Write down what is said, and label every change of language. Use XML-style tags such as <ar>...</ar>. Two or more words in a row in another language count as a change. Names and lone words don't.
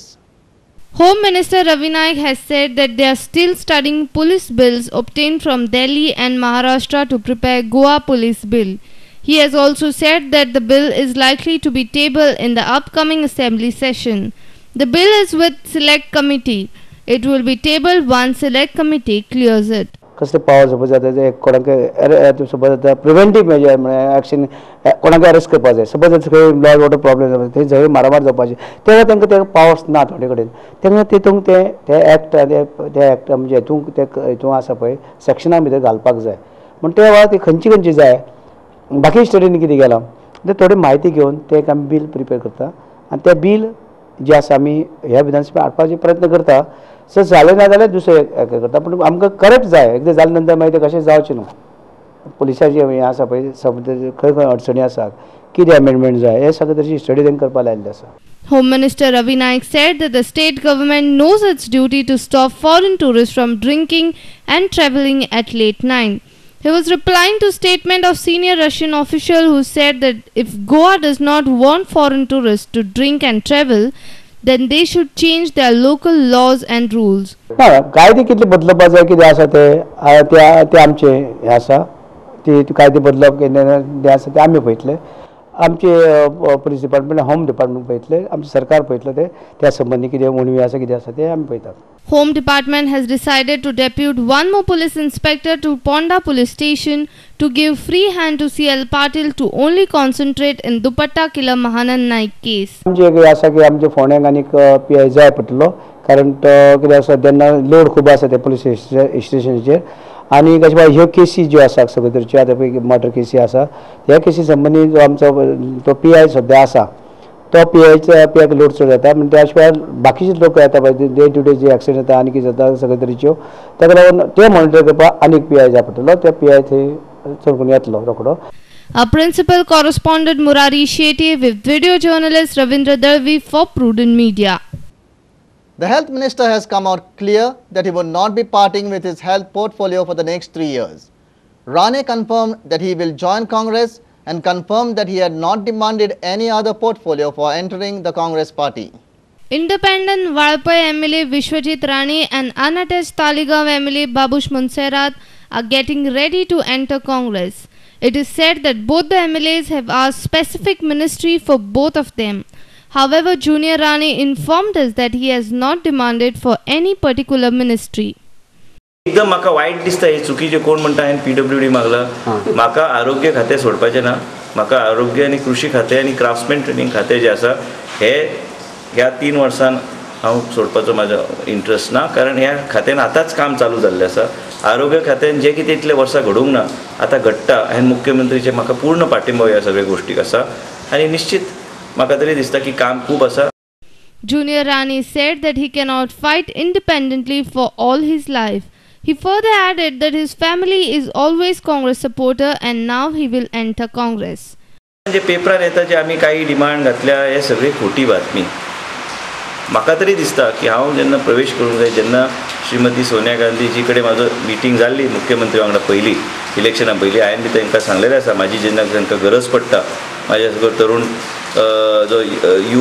<en>Home Minister Ravi Naik has said that they are still studying police bills obtained from Delhi and Maharashtra to prepare Goa police bill. He has also said that the bill is likely to be tabled in the upcoming assembly session. The bill is with select committee. It will be tabled once select committee clears it.</en> <kok>कसले पावर सपोज जाता है कोणाक सपोज जाता</kok> <en>preventive measure</en> <kok>म्हणजे एक्शन कोणाक अरेस्ट करपा जाय सपोज खंय</kok> <en>law and order problem</en> <kok>जाता थंय झगडे मारामार जावपाचे तेन्ना तांकां ते पावर्स ना थोडे कडेन तेन्ना तितूंक ते एक्ट म्हणजे हितूंक आसा पळय सेक्शना भितर घालपाक जाय म्हण ते वेळार ती खंयची जाय बाकी स्टेटींनी कितें केलां ते थोडी म्हायती घेवन ते एक आमी</kok> <en>bill prepare</en> <kok>करता आनी ते बील जे आसा आमी ह्या विधानसभेत हाडपाचे प्रयत्न करता सर जालें ना जाल्यार दुसरें करता पूण आमकां करेक्ट जाय एकदां जाले नंतर मागीर तें कशें जावचें न्हू पुलिसाचें हें आसा पळय खंय खंय अडचणी आसा कितें अमेंडमेंट जाय हें सगळें तशी स्टडी तांकां करपाक लायिल्लें आसा.</kok> <en>Home Minister Ravi Naik said that the state government knows its duty to stop foreign tourists from drinking and travelling at late night. He was replying to statement of senior Russian official who said that if Goa does not want foreign tourists to drink and travel, then they should change their local laws and rules.</en> <kok>कायदे कितले बदलपा जाय कितें आसा ते आमचे हे आसा ती कायदे बदलप कितें आसा ते आमी पळयतले आमचे</kok> <en>police department home department</en> <kok>पळयतले आमचे सरकार पळयतले त्या संबंधी कितें उणवी आसा कितें आसा ते आमी पळयतात.</kok> <en>Home Department has decided to depute one more police inspector to Ponda police station to give free hand to CL Patil to only concentrate in Dupatta killer Mahanand Naik case.</en> <kok>आमचे कितें आसा की आमचे फोंड्याक आनीक PI जाय पडटलो कारण कितें आसा तेन्ना लोड खूब आसा ते पुलीस स्टेशनाचेर आनी कशें ह्यो केसी ज्यो आसा सगळे तरेच्यो आतां पळय मर्डर केसी आसा ह्या केसी संबंदी जो आमचो तो PI सद्या आसा तो PIक लोड चड जाता म्हणजे त्या शिवाय बाकीचे लोक येता पळय</kok> <en>day to day</en> <kok>जे एक्सिडेंट जाता आनी कितें जाता सगळे तरेच्यो ताका लागून ते मॉनिटर करपाक आनीक PI जाय पडटलो ते PI थंय चडकून येतलो रोखडो.</kok> <en>Our principal correspondent Murari Shetty with video journalist Ravindra Dalvi for Prudent Media. The health minister has come out clear that he would not be parting with his health portfolio for the next 3 years. Rane confirmed that he will join Congress and confirmed that he had not demanded any other portfolio for entering the Congress party. Independent Valpai MLA Vishwajit Rane and unattached Taligaon MLA Babush Monserrat are getting ready to enter Congress. It is said that both the MLAs have asked specific ministry for both of them. However, Junior Rane informed us that he has not demanded for any particular ministry.</en> <kok>एकदम म्हाका वायट दिसता हे चुकीचे कोण म्हणटा हांवें PWD मागला म्हाका आरोग्य खातें सोडपाचें ना म्हाका आरोग्य आनी कृषी खातें आनी</kok> <en>craftsman training</en> <kok>खातें जें आसा हे ह्या 3 वर्सान हांव सोडपाचो म्हाजो इंट्रस्ट ना कारण ह्या खात्यान आतांच काम चालू जाल्लें आसा आरोग्य खात्यान जे कितें इतले वर्सां घडोवंक ना आतां घडटा हांवें मुख्यमंत्रीचे म्हाका पूर्ण पाठिंबो ह्या सगळ्या गोश्टीक आसा आनी निश्चित म्हाका तरी दिसता की काम खूब आसा.</kok> <en>Junior Rane said that he cannot fight independently for all his life. He further added that his family is always Congress supporter and now he will enter Congress.</en> <kok>जे पेपरान येता जे आमी काही डिमांड घातल्या हे सगळी खोटी बातमी म्हाका तरी दिसता की हांव जेन्ना प्रवेश करूंक जाय जेन्ना श्रीमती सोनिया गांधीजी कडेन म्हाजो मिटींग जाल्ली मुख्यमंत्री वांगडा पयली इलेक्शना पयलीं हांवें बी तांकां सांगलेलें आसा म्हाजी जेन्ना तांकां गरज पडटा म्हाजे सगळो तरूण जो</kok>